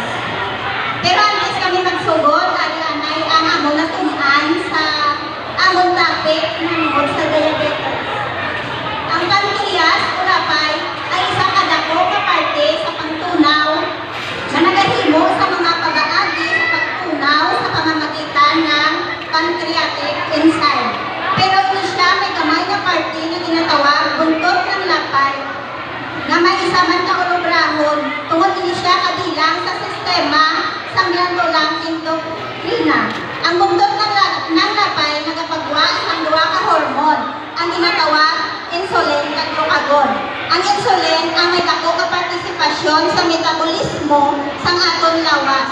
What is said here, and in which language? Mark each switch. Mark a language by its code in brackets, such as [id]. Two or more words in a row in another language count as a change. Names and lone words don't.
[hil] Pero antes kami magsugod, anay ang among natunan sa among topic hanungod sa diabetes. Ang pancreas, urapay, ay isa kadako ka parte sa pangtunaw na nagahimo sa mga pag-aagi sa pagtunaw [tl] sa pamamagitan ng [hil] pancreatic enzyme. Pero ito siya may gamay na parte na [tl] tinatawag buntot ng lapay [hil] na may isa man kaulobrahon tungod ini siya kabilang sa sistema sa glandulang endocrina. Ang [tl] buntot ng lapay [hil] nagapagawa sa duwa ka hormone ang ginatawag insulin ug glucagon. Ang insulin ang may dako ka partisipasyon sa metabolismo sang aton lawas.